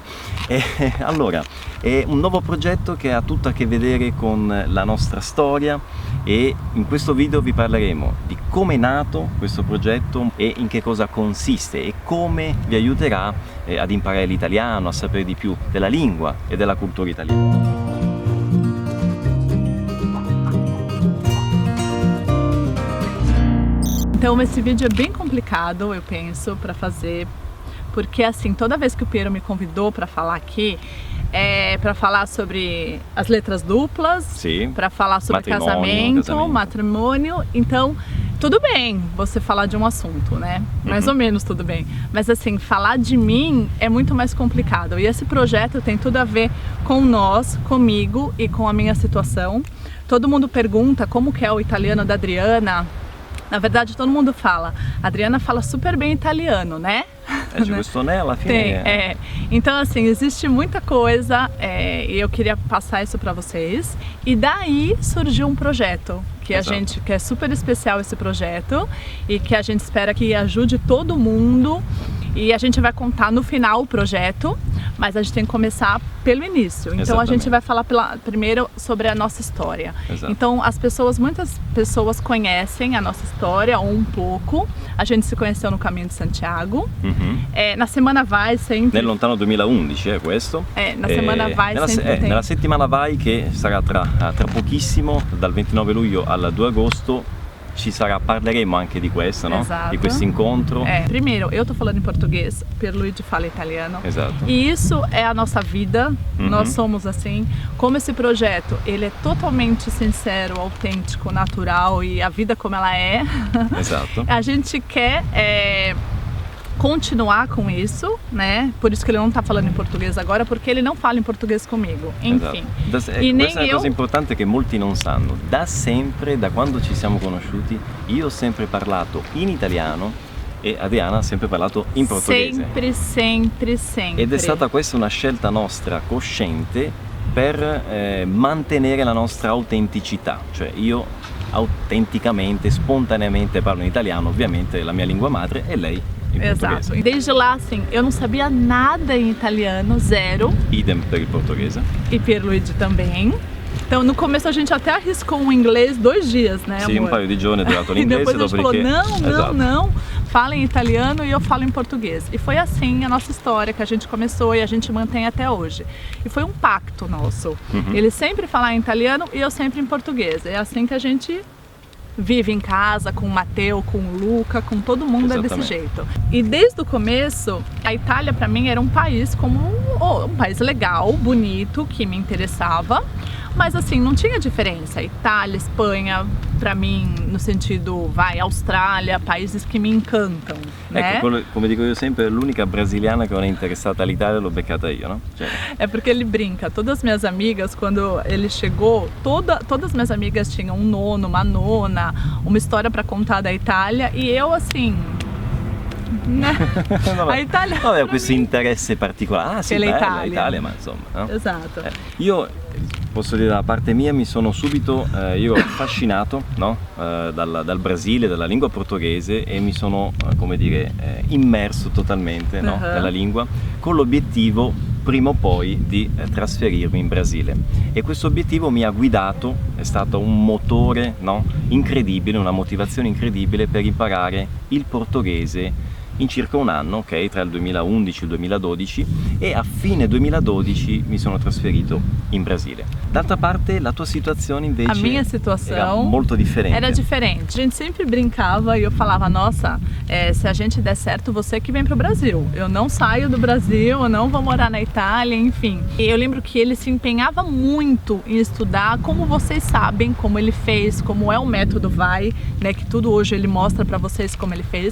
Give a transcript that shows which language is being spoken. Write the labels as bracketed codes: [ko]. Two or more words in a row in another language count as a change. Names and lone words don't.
[it] Allora, è un nuovo progetto che ha tutto a che vedere con la nostra storia, e in questo video vi parleremo di come è nato questo progetto e in che cosa consiste e come vi aiuterà ad imparare l'italiano, a sapere di più della lingua e della cultura italiana. [pt] Então esse vídeo é bem complicado, eu penso, para fazer, porque assim, toda vez que o Piero me convidou para falar aqui, é para falar sobre as letras duplas, Sim. para falar sobre casamento, matrimônio, então tudo bem você falar de um assunto, né? Mais ou menos tudo bem. Mas assim, falar de mim é muito mais complicado. E esse projeto tem tudo a ver com nós, comigo e com a minha situação. Todo mundo pergunta como que é o italiano da Adriana. Na verdade, todo mundo fala. A Adriana fala super bem italiano, né? [it] C'è questo né alla fine. [pt] Tem, Então, assim, existe muita coisa e eu queria passar isso para vocês. E daí surgiu um projeto que a gente, que é super especial esse projeto e que a gente espera que ajude todo mundo. E a gente vai contar no final o projeto, mas a gente tem que começar pelo início. Então a gente vai falar primeiro sobre a nossa história. Exato. Então muitas pessoas conhecem a nossa história, ou um pouco. A gente se conheceu no Caminho de Santiago. Na Semana Vai sempre... [it] Nel lontano 2011 questo. [pt] Na Semana Vai sempre tem. [it] Nella settimana Vai, che sarà tra pochissimo, dal 29 luglio al 2 agosto, parleremo anche di questo, no? Esatto. Di questo incontro. [pt] Primeiro, eu tô falando em português, Pierluigi fala italiano. Exato. E isso é a nossa vida, nós somos assim. Como esse projeto, ele é totalmente sincero, autêntico, natural, e a vida como ela é. [it] Esatto. [pt] A gente quer continuar com isso, né? Por isso que ele não tá falando em português agora, porque ele não fala em português comigo. Enfim. [it] Esatto. [pt] E nem [it] questa è una cosa importante che molti non sanno. Da sempre, da quando ci siamo conosciuti, io ho sempre parlato in italiano e Adriana ha sempre parlato in portoghese. Sempre, sempre, sempre. Ed è stata questa una scelta nostra cosciente per mantenere la nostra autenticità. Cioè io autenticamente, spontaneamente parlo in italiano, ovviamente la mia lingua madre, e lei in [pt] Exato. [it] portoghese. [pt] Desde lá, assim, eu não sabia nada em italiano, zero. [it] Idem per il portoghese. [pt] E Pierluigi também. Então, no começo a gente até arriscou um inglês 2 dias, né, amor? [it] Sì, un paio di giorni è durato [pt] E [it] l'inglese, [pt] depois a gente falou, [it] dopodiché... [pt] não, fala em italiano e eu falo em português. E foi assim a nossa história, que a gente começou e a gente mantém até hoje. E foi um pacto nosso. Ele sempre fala em italiano e eu sempre em português. É assim que a gente vive em casa, com o Matteo, com o Luca, com todo mundo. É desse jeito. E desde o começo, a Itália para mim era um país como um país legal, bonito, que me interessava. Mas assim, não tinha diferença. Itália, Espanha, pra mim, no sentido, Austrália, países que me encantam, né? [it] Ecco, come dico io sempre, l'unica brasiliana che non è interessata all'Italia l'ho beccata io, no? Cioè... [pt] É porque ele brinca. Todas as minhas amigas, quando ele chegou, todas as minhas amigas tinham um nono, uma nona, uma história pra contar da Itália, e eu assim... Né? A Itália... [it] No, questo interesse particolare. Ah sì, bella l'Italia, ma insomma, no? Esatto. Io posso dire da parte mia, mi sono subito io affascinato, no? Dal Brasile, dalla lingua portoghese, e mi sono, come dire, immerso totalmente, no? Nella lingua, con l'obiettivo prima o poi di trasferirmi in Brasile. E questo obiettivo mi ha guidato, è stato un motore, no? Incredibile, una motivazione incredibile per imparare il portoghese in circa un anno, ok? Tra il 2011 e il 2012, e a fine 2012 mi sono trasferito in Brasile. D'altra parte, la tua situazione invece [pt] A minha situação [it] era molto differente. [pt] era diferente. A gente sempre brincava e eu falava, nossa, se a gente der certo, você que vem pro Brasil. Eu não saio do Brasil, eu não vou morar na Itália, enfim. E eu lembro que ele se empenhava muito em estudar, como vocês sabem, como ele fez, como é o método VAI, né, que tudo hoje ele mostra pra vocês como ele fez.